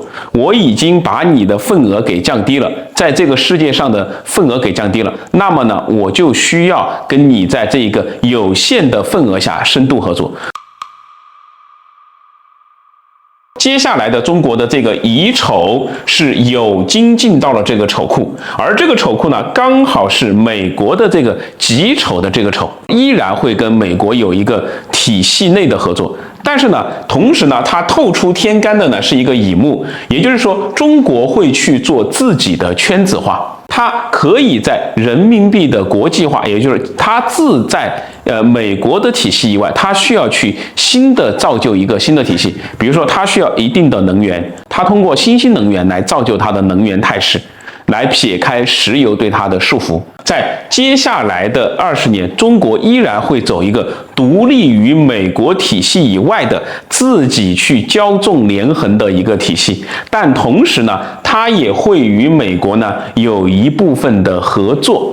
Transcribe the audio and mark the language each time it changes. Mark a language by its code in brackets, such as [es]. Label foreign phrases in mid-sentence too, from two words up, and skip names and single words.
[zh] 我已經把你的份額給降低了，在這個世界上的份額給降低了，那麼呢，我就需要跟你在這一個有限的份額下深度合作。接下來的中國的這個乙丑是有經進到了這個丑庫，而這個丑庫呢，剛好是美國的這個己丑的這個丑，依然會跟美國有一個體系內的合作。但是呢，同時呢，它透出天干的呢是一個乙木，也就是說，中國會去做自己的圈子化。它可以在人民幣的國際化，也就是它自在美國的體系以外，它需要去新的造就一個新的體系。比如說，它需要一定的能源，它通過新興能源來造就它的能源態勢，來撇開石油對它的束縛。在接下來的20年，中國依然會走一個獨立於美國體系以外的自己去驕縱連橫的一個體系，但同時呢，它也會與美國呢有一部分的合作。